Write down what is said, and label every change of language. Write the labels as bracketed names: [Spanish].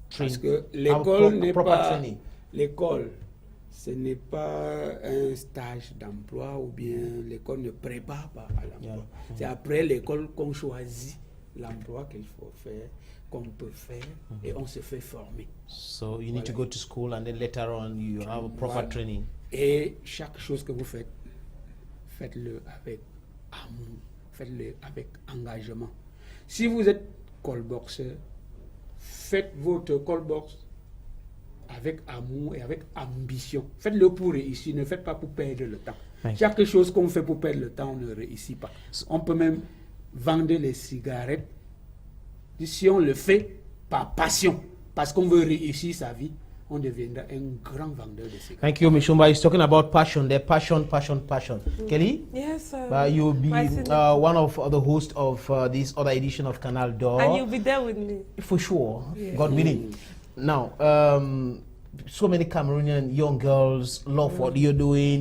[French] Parce que l'école n'est pas... L'école, ce n'est pas un stage d'emploi ou bien l'école ne prépare pas à l'emploi. C'est après l'école qu'on choisit l'emploi qu'il faut faire, qu'on peut faire, et on se fait former. [English] So you need to go to school and then later on you have a proper training. [French] Et chaque chose que vous faites, faites-le avec amour, faites-le avec engagement. Si vous êtes callboxer, faites votre callbox avec amour et avec ambition. Faites-le pour réussir, ne faites pas pour perdre le temps. Chaque chose qu'on fait pour perdre le temps, on ne réussit pas. On peut même vendre les cigarettes si on le fait par passion, parce qu'on veut réussir sa vie. On deviendra un grand vendeur de cigarettes. [English] Thank you, Mishumba. He's talking about passion. Their passion. Kelly? Yes, sir. You'll be one of the hosts of this other edition of Canal d'Or. And you'll be there with me. For sure, God willing. Now, so many Cameroonian young girls love what you're doing.